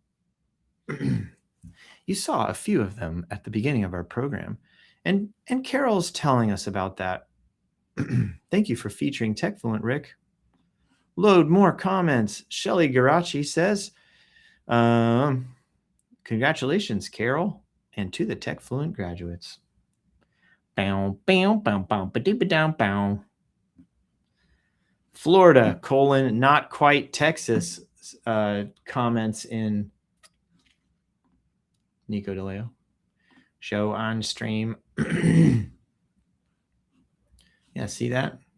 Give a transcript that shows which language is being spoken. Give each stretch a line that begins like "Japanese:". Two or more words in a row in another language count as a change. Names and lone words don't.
English: You saw a few of them at the beginning of our program, and Carol's telling us about that. Thank you for featuring TechFluent, Rick. Load more comments. Shelly Garachi says, congratulations, Carol, and to the TechFluent graduates. Bow, bow, bow, bow, ba-dee-ba-dow, bow. Florida, not quite Texas, comments in Nico DeLeo. Show on stream. Yeah, see that?